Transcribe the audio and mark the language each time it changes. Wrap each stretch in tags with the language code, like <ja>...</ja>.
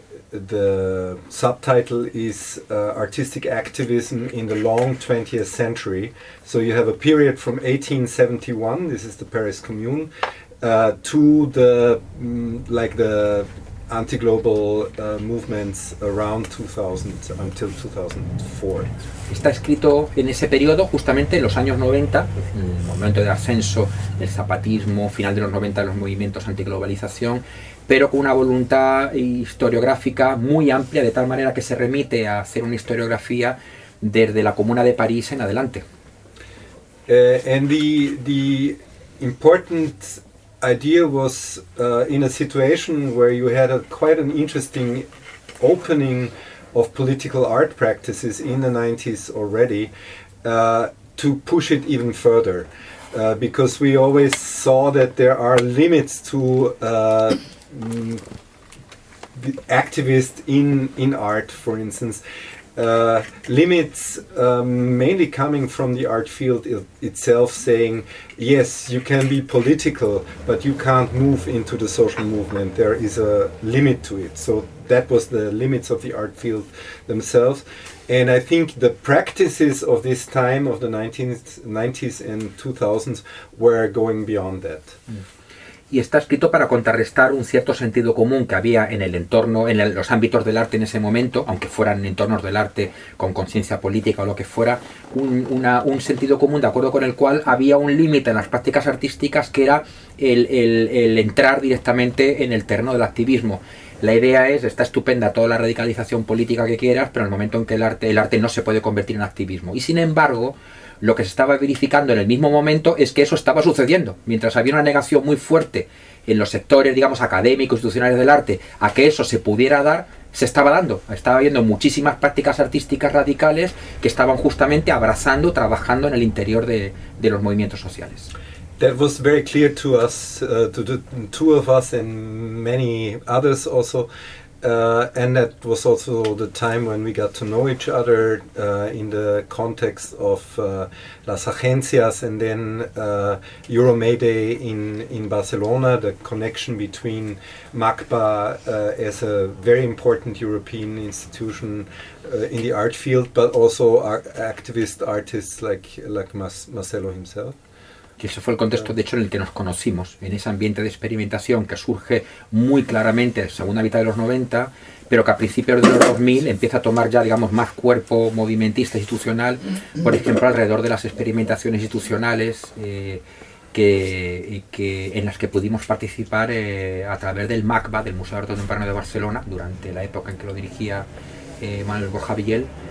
<en>The subtitle is Artistic Activism in the Long 20th Century. So you have a period from 1871, this is the Paris Commune, to the, like the anti-global movements around 2000 until 2004.</en> <es>Está escrito en ese periodo, justamente en los años 90, en el momento de ascenso del zapatismo, final de los 90 de los movimientos antiglobalización, pero con una voluntad historiográfica muy amplia, de tal manera que se remite a hacer una historiografía desde la Comuna de París en adelante.</es> <en>And the important idea was in a situation where you had quite an interesting opening of political art practices in the 90s already to push it even further, because we always saw that there are limits to the activists in art, for instance, limits mainly coming from the art field itself, saying, yes, you can be political, but you can't move into the social movement. There is a limit to it. So that was the limits of the art field themselves. And I think the practices of this time, of the 1990s and 2000s, were going beyond that. Mm.</en> <es>Y está escrito para contrarrestar un cierto sentido común que había en el entorno, en los ámbitos del arte en ese momento, aunque fueran entornos del arte con conciencia política o lo que fuera, un sentido común de acuerdo con el cual había un límite en las prácticas artísticas que era el entrar directamente en el terreno del activismo. La idea es, está estupenda toda la radicalización política que quieras, pero en el momento en que el arte no se puede convertir en activismo. Y sin embargo, lo que se estaba verificando en el mismo momento es que eso estaba sucediendo. Mientras había una negación muy fuerte en los sectores, digamos, académicos, institucionales del arte, a que eso se pudiera dar, se estaba dando. Estaba habiendo muchísimas prácticas artísticas radicales que estaban justamente abrazando, trabajando en el interior de los movimientos sociales.</es> <en>That was very clear to us, to the two of us and many others also, And that was also the time when we got to know each other in the context of Las Agencias and then Euro May Day in Barcelona, the connection between MACBA as a very important European institution in the art field, but also activist artists like Marcelo himself.</en> <es>Y ese fue el contexto, de hecho, en el que nos conocimos, en ese ambiente de experimentación que surge muy claramente en la segunda mitad de los 90, pero que a principios de los 2000 empieza a tomar ya, digamos, más cuerpo movimentista institucional, por ejemplo, alrededor de las experimentaciones institucionales que en las que pudimos participar a través del MACBA, del Museo de Arte Contemporáneo de Barcelona, durante la época en que lo dirigía Manuel Borja Villel.</es>